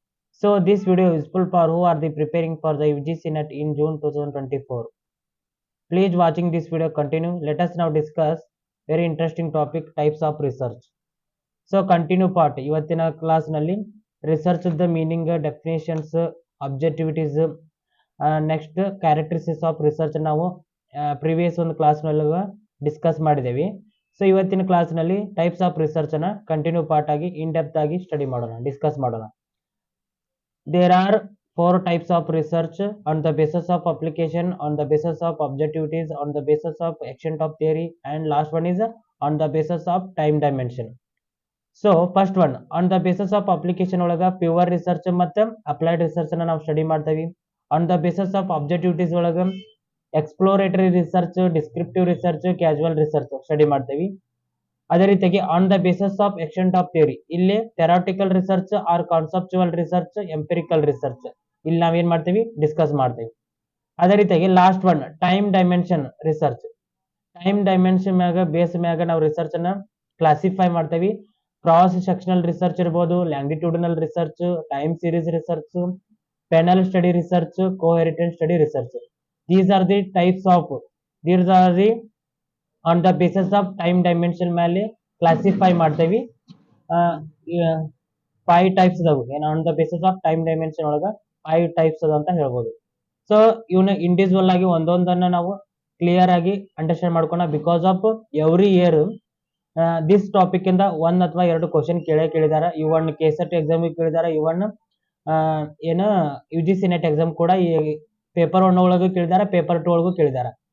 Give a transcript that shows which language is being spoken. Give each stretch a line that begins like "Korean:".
English: So, this video is useful for who are the preparing for the UGC NET in June 2024. Please watching this video continue. Let us now discuss very interesting topic, types of research. So, continue part.
Kannada: ಇವತ್ತಿನ ಕ್ಲಾಸ್ನಲ್ಲಿ research the meaning, definitions, ಅಬ್ಜೆಕ್ಟಿವಿಟೀಸ್, next characteristics of research ನಾವು previous ಒಂದು ಕ್ಲಾಸ್ನೊಳಗೆ discuss ಮಾಡಿದ್ದೇವೆ. So ಇವತ್ತಿನ ಕ್ಲಾಸ್ನಲ್ಲಿ types of research ಅನ್ನ continue part ಆಗಿ in depth ಆಗಿ ಸ್ಟಡಿ ಮಾಡೋಣ, ಡಿಸ್ಕಸ್ ಮಾಡೋಣ.
English: There are 4 types of research: on the basis of application, on the basis of objectivities, on the basis of extent of theory, and last one is on the basis of time dimension.
Kannada: So first one,
English: on the basis of application
Kannada: ಒಳಗ pure research ಮತ್ತೆ applied research ಅನ್ನ ನಾವು study ಮಾಡ್ತೇವೆ. On the basis of ಅಬ್ಜೆಕ್ಟಿವಿಟೀಸ್ ಒಳಗ exploratory research, descriptive research, casual research study ಮಾಡ್ತೇವೆ. ಅದೇ ರೀತಿಯಾಗಿ on the basis of extent of theory, ಇಲ್ಲಿ theoretical research R conceptual research, empirical research ಇಲ್ಲಿ ನಾವೇನ್ ಮಾಡ್ತೀವಿ, ಡಿಸ್ಕಸ್ ಮಾಡ್ತೇವೆ. ಅದೇ ರೀತಿಯಾಗಿ last one, time dimension research. Time dimension ಮ್ಯಾಗ ಬೇಸ್ ಮ್ಯಾಗ ನಾವು ರಿಸರ್ಚ್ ಅನ್ನ ಕ್ಲಾಸಿಫೈ ಮಾಡ್ತೇವೆ. ಕ್ರಾಸ್ ಸೆಕ್ಷನಲ್ ರಿಸರ್ಚ್ ಇರ್ಬೋದು, ಲ್ಯಾಂಗಿಟ್ಯೂಡಿನಲ್ research, time series research, panel study research, ಕೋಹೆರಿಟೆಂಟ್ study research.
English: These are the types of, these are the on the basis of time dimension
Kannada: ಮೇಲೆ classify ಮಾಡ್ತೇವೆ. 5 types ಅದಾವು. ಏನು on the basis of time dimension ಒಳಗ 5 types ಅದ ಅಂತ ಹೇಳ್ಬೋದು. So ಇವನ್ನ individual ಆಗಿ ಒಂದೊಂದನ್ನ ನಾವು ಕ್ಲಿಯರ್ ಆಗಿ understand ಮಾಡ್ಕೋಣ.
English: because of every year this topic
Kannada: ಇಂದ 1 ಅಥವಾ 2 ಕ್ವಶನ್ ಕೇಳಿದಾರ. ಇವನ್ ಕೆಸೆಟ್ ಎಕ್ಸಾಮ್ ಕೇಳಿದಾರ, ಇವನ್ ಏನು UGC ನೆಟ್ ಎಕ್ಸಾಮ್ ಕೂಡ ಈ ಪೇಪರ್ 1 ಒಳಗೂ ಕೇಳಿದಾರ, ಪೇಪರ್ 2 ಒಳಗೂ ಕೇಳಿದಾರ.